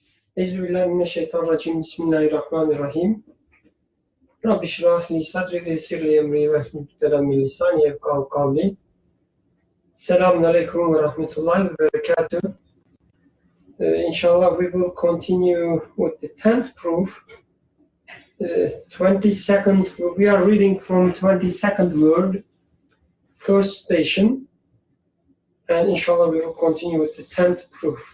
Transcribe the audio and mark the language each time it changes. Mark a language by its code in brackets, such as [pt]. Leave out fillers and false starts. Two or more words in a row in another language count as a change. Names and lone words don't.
[ar] أعوذ بالله من الشيطان الرجيم. بسم الله الرحمن الرحيم. رب اشرح لي صدري ويسر لي أمري واحلل من لساني يفقهوا قولي. السلام عليكم ورحمة الله وبركاته. [en] Inshallah, we will continue with the 10th proof. 22nd, we are reading from 22nd word, first station. And inshallah, we will continue with the 10th proof.